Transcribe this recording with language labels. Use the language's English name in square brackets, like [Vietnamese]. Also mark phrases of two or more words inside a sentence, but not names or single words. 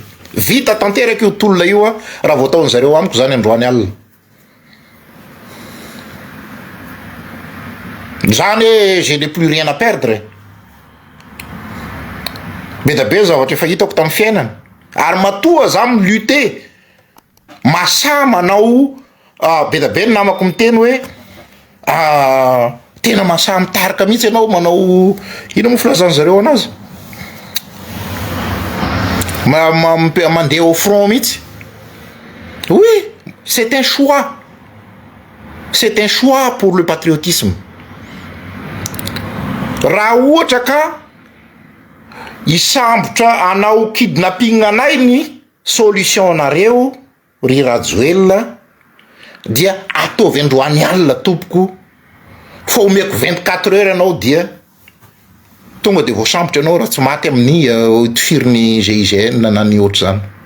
[Malagasy] Vita tanteraka io tolona io raha vao ataony zareo amiko zany androany alina. Zany hoe [French] je n'ai plus rien à perdre. [Malagasy] Be da be zavatra efa hitako tamin'ny fiainana, ary matoa za milutter masa manao be da be ny namako miteny hoe tena masa mitarika mihitsy ianao manao ino moa filazany zareo anazy mandeha [French] au front [Malagasy] mihitsy. [French] Oui, c'est un choix, c'est un choix pour le patriotisme. [Malagasy] Raha ohatra ka isambotra anao kidnapping anay ny solution nareo ry Rajoelina, dia ataovy androany alina tompoko, fa omeko 24 heures anao dia tonga de voasambotra anao raha tsy maty amin'ny tifiriny GIGN na ny ohatry zany.